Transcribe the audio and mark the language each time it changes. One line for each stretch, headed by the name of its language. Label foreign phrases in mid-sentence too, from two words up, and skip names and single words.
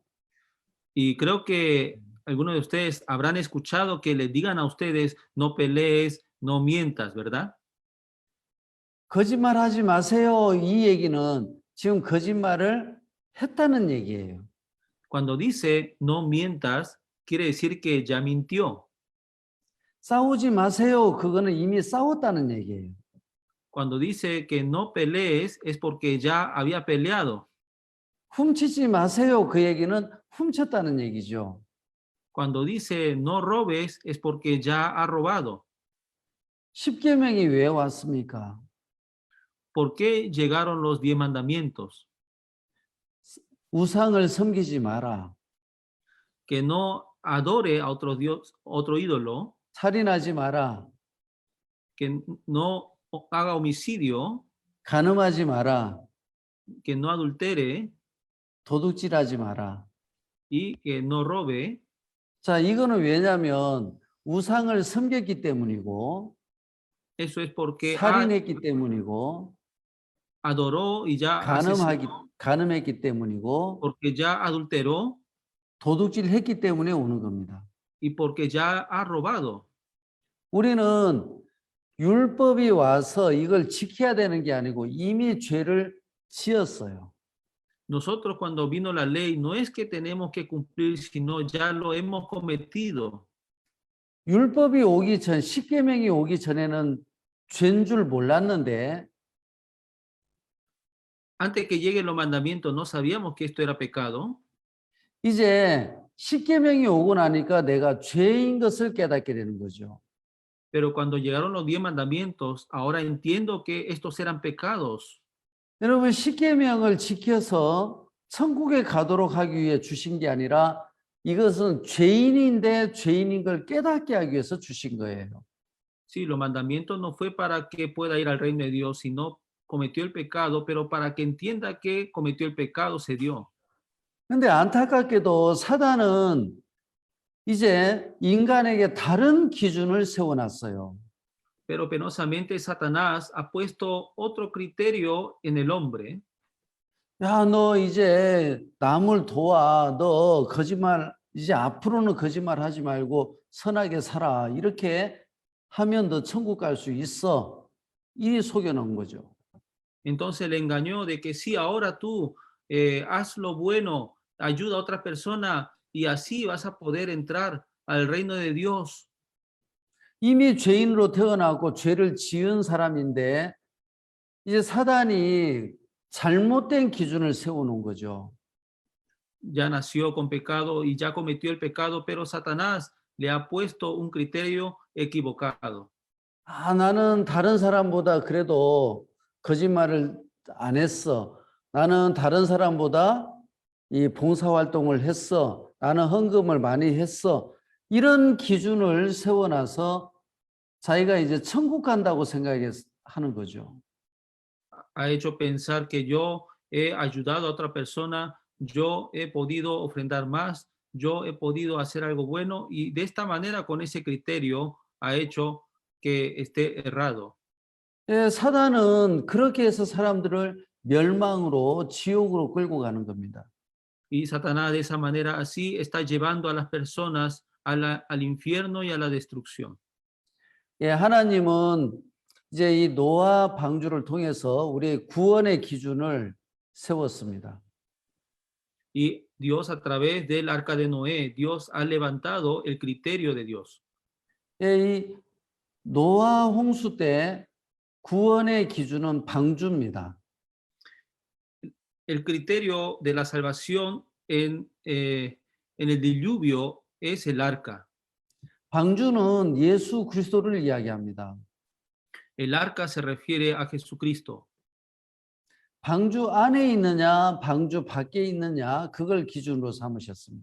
Spanish: Y creo que algunos de ustedes habrán escuchado que les digan a ustedes, no pelees, no mientas, ¿verdad?
Korean: 거짓말하지 마세요. 이 얘기는 지금 거짓말을 했다는 얘기예요.
Spanish: Cuando dice no mientas, quiere decir que ya mintió.
Korean: 싸우지 마세요. 그거는 이미 싸웠다는 얘기예요.
Spanish: Cuando dice que no pelees, es porque ya había peleado.
Korean: 훔치지 마세요. 그 얘기는 훔쳤다는 얘기죠.
Spanish: Cuando dice no robes, es porque ya ha robado.
Korean: 십계명이 왜 왔습니까?
Spanish: ¿Por qué llegaron los 10 mandamientos?
Korean: 우상을 섬기지 마라.
Spanish: Que no adore a otro Dios, otro ídolo,
Korean: 살인하지 마라.
Spanish: que no haga homicidio,
Korean: 간음하지 마라.
Spanish: que no adultere,
Korean: 도둑질하지 마라.
Spanish: y que no robe.
Korean: 자, 이거는 왜냐하면 우상을 섬겼기 때문이고
Spanish: Eso es porque
Korean: 살인했기 때문이고
Spanish: adoró y ya asesinó,
Korean: 간음했기 때문이고
Spanish: porque ya adulteró
Korean: 도둑질했기 때문에 오는 겁니다.
Spanish: y porque ya ha robado.
Korean: 우리는 율법이 와서 이걸 지켜야 되는 게 아니고 이미 죄를 지었어요.
Spanish: Nosotros cuando vino la ley no es que tenemos que cumplir, sino ya lo hemos cometido.
Korean: 율법이 오기 전, 십계명이 오기 전에는 죄인 줄 몰랐는데
Spanish: Antes que lleguen los mandamientos no sabíamos que esto era pecado,
Korean: 이제 십계명이 오고 나니까 내가 죄인 것을 깨닫게 되는 거죠.
Spanish: pero cuando llegaron los 10 mandamientos, ahora entiendo que estos eran pecados.
Korean: 여러분, 십계명을 지켜서 천국에 가도록 하기 위해 주신 게 아니라 이것은 죄인인데 죄인인 걸 깨닫게 하기 위해서 주신 거예요.
Spanish: Sí, los mandamientos no fue para que pueda ir al reino de Dios, sino cometió el pecado, pero para que entienda que cometió el pecado se dio.
Korean: 근데 안타깝게도 사단은 이제 인간에게 다른 기준을 세워놨어요.
Spanish: Pero penosamente Satanás ha puesto otro criterio en el hombre.
Korean: 야, 너 이제 남을 도와. 너 거짓말, 이제 앞으로는 거짓말 하지 말고 선하게 살아. 이렇게 하면 너 천국 갈 수 있어. 이 속여놓은 거죠.
Spanish: Entonces le engañó de que sí, ahora tú haz lo bueno, ayuda a otra persona y así vas a poder entrar al reino de Dios.
Korean: 이미 죄인으로 태어나고 죄를 지은 사람인데 이제 사단이 잘못된 기준을 세워놓은 거죠.
Spanish: Ya nació con pecado y ya cometió el pecado, pero Satanás le ha puesto un criterio equivocado.
Korean: 아, 나는 다른 사람보다 그래도 거짓말을 안 했어. 나는 다른 사람보다 이 봉사활동을 했어. 나는 헌금을 많이 했어. 이런 기준을 세워놔서 자기가 이제 천국 간다고 생각하는 거죠.
Spanish: Ha hecho pensar que yo he ayudado a otra persona, yo he podido ofrendar más, yo he podido hacer algo bueno y de esta manera con ese criterio ha hecho que esté errado.
Korean: 예, 사단은 그렇게 해서 사람들을 멸망으로 지옥으로 끌고 가는 겁니다.
Spanish: Y Satanás de esa manera así está llevando a las personas al infierno y a la destrucción.
Korean: 예, 하나님은 이제 이 노아 방주를 통해서 우리의 구원의 기준을 세웠습니다.
Spanish: Y Dios a través del arca de Noé, Dios ha levantado el criterio de Dios.
Korean: 예, 이 노아 홍수 때 구원의 기준은 방주입니다.
Spanish: El criterio de la salvación en el diluvio es el arca.
Korean: 방주는 예수 그리스도를 이야기합니다.
Spanish: El arca se refiere a Jesucristo.
Korean: 방주 안에 있느냐, 방주 밖에 있느냐, 그걸 기준으로 삼으셨습니다.